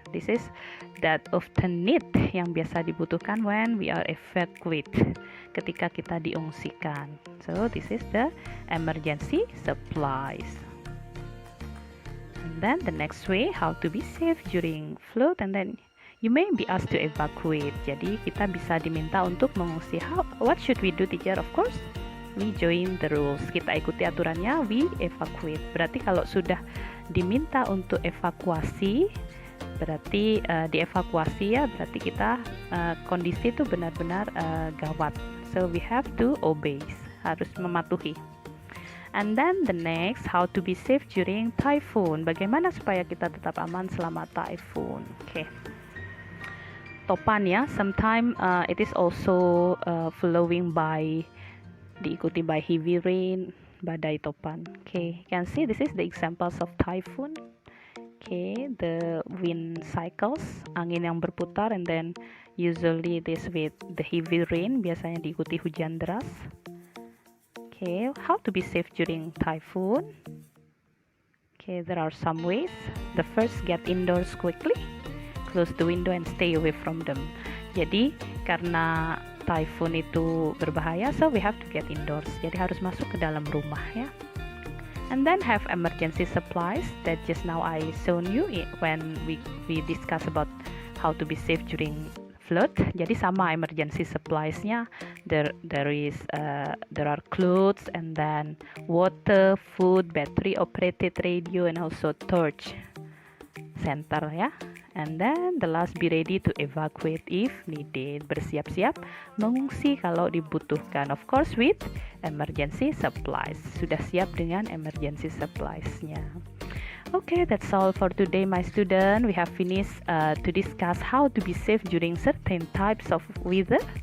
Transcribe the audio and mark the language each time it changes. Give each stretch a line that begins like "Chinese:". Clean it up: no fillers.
English: This is that often need,
Indonesian: yang biasa dibutuhkan
English: when we are evacuate,
Indonesian: ketika kita diungsikan.
English: So this is the emergency supplies. And then the next way, how to be safe during flood, and then you may be asked to evacuate.
Indonesian: Jadi kita bisa diminta untuk mengungsi.
English: What should we do, teacher? Of course, we join the rules.
Indonesian: Kita ikuti aturannya,
English: we evacuate.
Indonesian: Berarti kalau sudah diminta untuk evakuasi, berarti dievakuasi ya, berarti kita kondisi itu benar-benar gawat.
English: So we have to obey,
Indonesian: harus mematuhi.
English: And then the next, how to be safe during typhoon.
Indonesian: Bagaimana supaya kita tetap aman selama typhoon? Okay. Topan ya,
English: sometimes it is also following by,
Indonesian: diikuti
English: by heavy rain,
Indonesian: badai topan.
English: Okay, you can see this is the examples of typhoon. Okay, the wind cycles,
Indonesian: angin yang berputar,
English: and then usually this with the heavy rain,
Indonesian: biasanya diikuti hujan deras.
English: Okay, how to be safe during typhoon? Okay, there are some ways. The first, get indoors quickly. Close the window and stay away from them.
Indonesian: Jadi karena typhoon itu berbahaya,
English: so we have to get indoors.
Indonesian: Jadi harus masuk ke dalam rumah ya.
English: And then have emergency supplies that just now I shown you when we discuss about how to be safe during flood.
Indonesian: Jadi sama
English: emergency supplies-nya, there are clothes, and then water, food, battery operated radio, and also torch center ya. And then the last, be ready to evacuate if needed.
Indonesian: Bersiap-siap mengungsi kalau dibutuhkan.
English: Of course with emergency supplies.
Indonesian: Sudah siap dengan emergency supplies-nya.
English: Okay, that's all for today, my student. We have finished to discuss how to be safe during certain types of weather.